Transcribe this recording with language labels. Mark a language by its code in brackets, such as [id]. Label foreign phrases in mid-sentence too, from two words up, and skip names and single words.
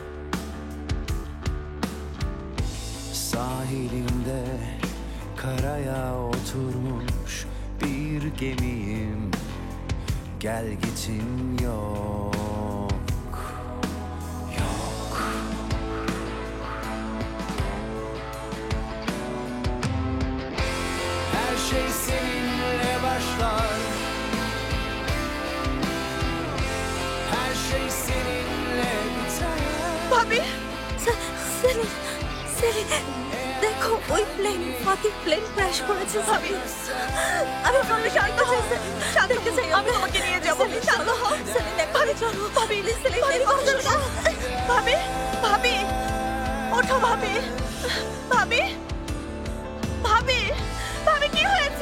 [tr] Sahilimde karaya oturmuş bir gemiyim, gel gitim yok, yok. Her şey seninle başlar, her şey seninle biter. [bn] ভাবি, সেলিম, দেখো ওই প্লেন, ফাতিহ প্লেন ক্র্যাশ করেছে ভাবি। আমি বললে শান্ত হও, শান্ত হও, আমি তোমাকে নিয়ে যাব। শান্ত হও, সেলিম দেখো, ভাবি চলো, ভাবি সেলিম দেখো, ভাবি, ভাবি, ওঠো ভাবি, ভাবি, ভাবি, ভাবি কি হয়েছে?